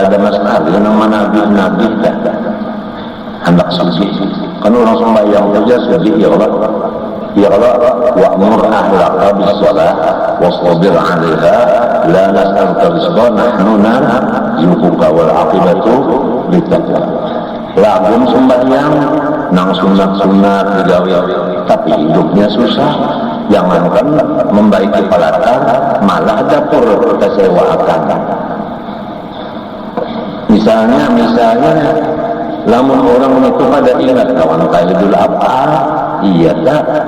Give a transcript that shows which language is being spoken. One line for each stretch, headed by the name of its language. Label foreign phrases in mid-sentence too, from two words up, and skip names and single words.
Banjar: ada masalah nama nabi dah hendak suci kan orang sembahyang saja suci ya Allah
Arabic: وأمر أهلك بالصلاة واصطبر عليها لا نسألك رزقا نحن نرزقك والعاقبة للتقوى
Banjar: lagun sembahyang nang sunat-sunat digawe tapi hidupnya susah. Jangankan membaiki palatan, malah dapur kesewakan. Misalnya, lamun orang itu pada ingat kawan Idul Adha, iya tak?